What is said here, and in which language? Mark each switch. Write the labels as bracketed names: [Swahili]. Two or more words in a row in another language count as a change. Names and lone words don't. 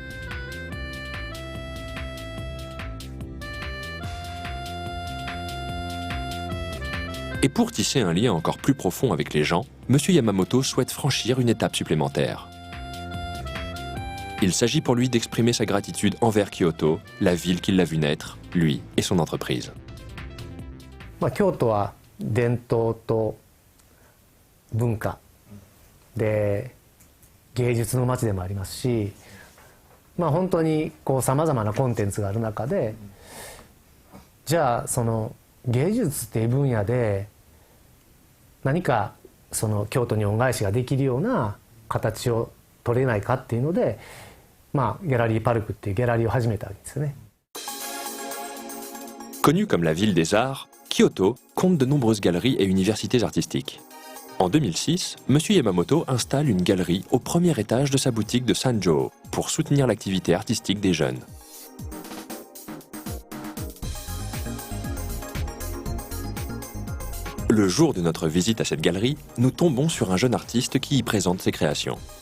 [French] Et pour tisser un lien encore plus profond avec les gens, M. Yamamoto souhaite franchir une étape supplémentaire. Il s'agit pour lui d'exprimer sa gratitude envers Kyoto, la ville qui l'a vu naître, lui et son entreprise. [Japanese] 京都は伝統と文化で芸術の街でもありますし、本当にさまざまなコンテンツがある中で、じゃあその芸術っていう分野で何かその京都に恩返しができるような形を取れないかっていうので、ギャラリーパルクっていうギャラリーを始めたわけですよね。 [French] Connue comme la ville des arts, Kyoto compte de nombreuses galeries et universités artistiques. En 2006, M. Yamamoto installe une galerie au premier étage de sa boutique de Sanjō pour soutenir l'activité artistique des jeunes. Le jour de notre visite à cette galerie, nous tombons sur un jeune artiste qui y présente ses créations.